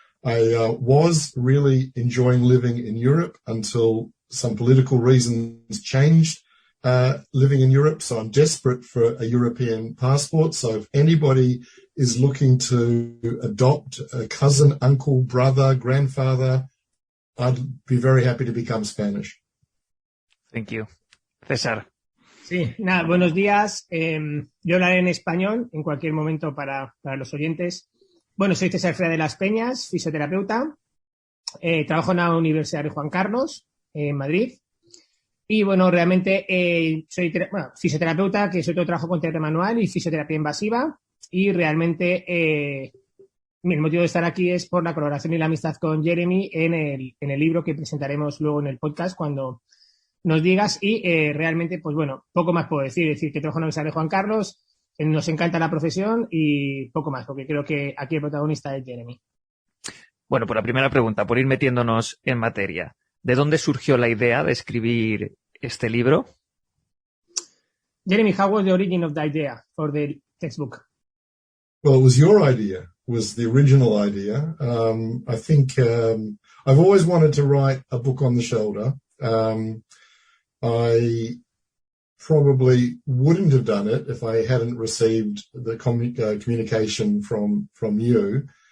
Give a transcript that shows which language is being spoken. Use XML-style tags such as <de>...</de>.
<en>I was really enjoying living in Europe until some political reasons changed living in Europe. So I'm desperate for a European passport. So if anybody is looking to adopt a cousin, uncle, brother, grandfather, I'd be very happy to become Spanish. Thank you. César.</en> <es>Sí, nada, buenos días. Yo hablaré en español en cualquier momento para los oyentes. Bueno, soy César de las Peñas, fisioterapeuta. Trabajo en la Universidad de Juan Carlos, en Madrid. Y bueno, realmente soy fisioterapeuta, que sobre todo trabajo con terapia manual y fisioterapia invasiva. Y realmente el motivo de estar aquí es por la colaboración y la amistad con Jeremy en el libro que presentaremos luego en el podcast cuando nos digas. Y realmente, pues bueno, poco más puedo decir. Es decir, que trabajo en la Universidad de Juan Carlos, nos encanta la profesión y poco más, porque creo que aquí el protagonista es Jeremy. Bueno, por la primera pregunta, por ir metiéndonos en materia, ¿de dónde surgió la idea de escribir este libro?</es> <en>Jeremy, how was the origin of the idea for the textbook? Well, it was your idea, was the original idea. I think I've always wanted to write a book on the shoulder. I probably wouldn't have done it if I hadn't received the communication from you.</en>